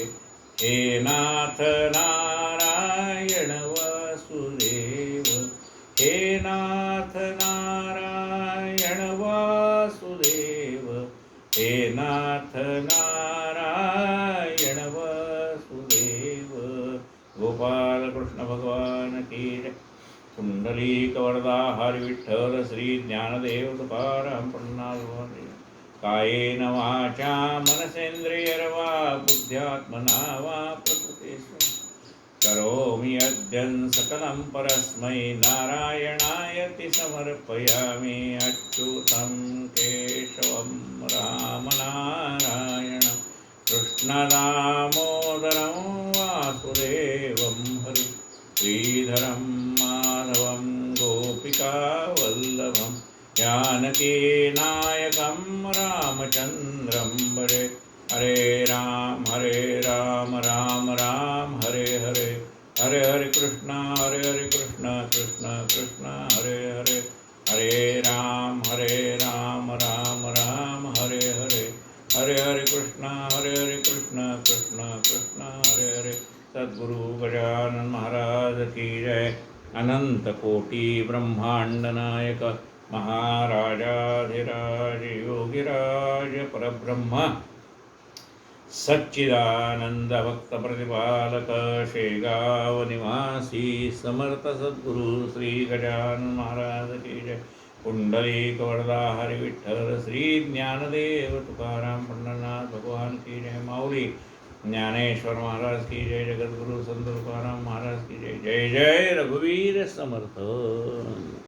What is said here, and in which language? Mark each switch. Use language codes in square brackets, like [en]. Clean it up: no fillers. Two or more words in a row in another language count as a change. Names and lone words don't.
[sa] हे नाथ नारायण वासुदेव. हे नाथ नारायण वासुदेव. हे नाथ नारायण वासुदेव. [hi] गोपाल कृष्ण भगवान की जय. [mr] कुंडलिक वरदा हरि विठ्ठल श्री ज्ञानदेव तुकाराम पंढरीनाथ. [sa] कायेन वाचा मनसेन्द्रियर्वा बुद्ध्यात्मना वा प्रकृते करोमि यद्यं सकलं परस्मै नारायणायति समर्पयामि. अच्युतं केशवं रामनारायणं कृष्णदामोदरं वासुदेवं हरि. श्रीधरं माधवं गोपिकावल्लभं जानकीनायकं रामचन्द्रं भजे. हरे राम राम राम हरे हरे. हरे हरे कृष्ण कृष्ण कृष्ण हरे हरे. हरे राम राम राम हरे हरे. हरे हरे कृष्ण कृष्ण कृष्ण हरे हरे. [hi] सद्गुरु गजानन महाराज की जय. अनंत कोटि ब्रह्मांड नायक महाराजाधिराज योगिराज परब्रह्म सच्चिदानंद भक्त प्रतिपालक शेगाव निवासी समर्थ सद्गुरु श्री गजानन महाराज की जय. कुंडलिक वरदा हरि विठ्ठल श्री ज्ञानदेव तुकाराम पंढरीनाथ भगवान की जय. माऊली ज्ञानेश्वर महाराज की जय. जगद्गुरु संत तुकाराम महाराज की जय. [mr] जय जय रघुवीर समर्थ.